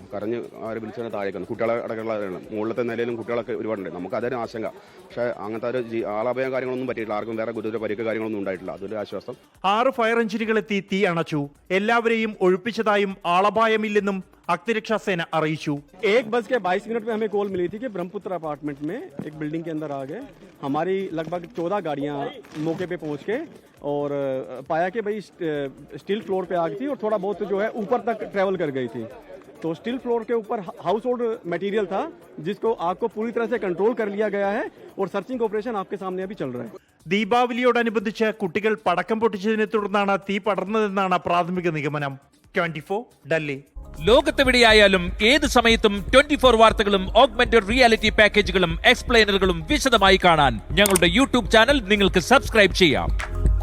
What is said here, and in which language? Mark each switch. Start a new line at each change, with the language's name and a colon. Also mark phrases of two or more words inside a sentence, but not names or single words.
Malayalam: കരഞ്ഞ് അവരെ വിളിച്ചാൽ താഴേക്ക് വന്നു. കുട്ടികളെ അടക്കമുള്ളവരാണ്. മുകളിലത്തെ നിലയിലും കുട്ടികളൊക്കെ ഒരുപാടുണ്ട്. നമുക്ക് അതൊരു ആശങ്ക. പക്ഷേ അങ്ങനത്തെ ഒരു ആളപായം കാര്യങ്ങളൊന്നും പറ്റിയിട്ടില്ല. ആർക്കും വേറെ ഗുരുതര പരിക്ക് കാര്യങ്ങളൊന്നും ഉണ്ടായിട്ടില്ല. അതൊരു ആശ്വാസം. 6 ഫയർ എഞ്ചിനുകളെത്തി തീ അണച്ചു. എല്ലാവരെയും ഒഴിപ്പിച്ചതായും ആളപായമില്ലെന്നും अग्निरक्षा അറിയിച്ചു.
Hindi: एक बज के 22 मिनट में हमें कॉल मिली थी कि ब्रह्मपुत्र अपार्टमेंट में एक बिल्डिंग के अंदर आ गए. हमारी लगभग 14 गाड़ियां मौके पे पहुंच के और पाया कि भाई
English: steel floor
Hindi: पे आग थी और थोड़ा बहुत जो है ऊपर तक ट्रेवल कर गई थी. तो
English: steel floor
Hindi: के ऊपर
English: household material
Hindi: था जिसको आग को पूरी तरह से कंट्रोल कर लिया गया है और
English: searching operation
Hindi: आपके सामने अभी चल रहा है.
Malayalam: ദീപാവലിയോടനുബന്ധിച്ച് കുട്ടികൾ പടക്കം പൊട്ടിച്ചതിനെ തുടർന്നാണ് തീ പടർന്നതെന്നാണ് പ്രാഥമിക നിഗമനം. 24 ഡൽഹി. ലോകത്തെവിടെയായാലും ഏത് സമയത്തും 24 വാർത്തകളും
English: augmented reality
Malayalam: പാക്കേജുകളും എക്സ്പ്ലെയിനറുകളും വിശദമായി കാണാൻ ഞങ്ങളുടെ
English: YouTube channel
Malayalam: നിങ്ങൾക്ക് സബ്സ്ക്രൈബ് ചെയ്യാം.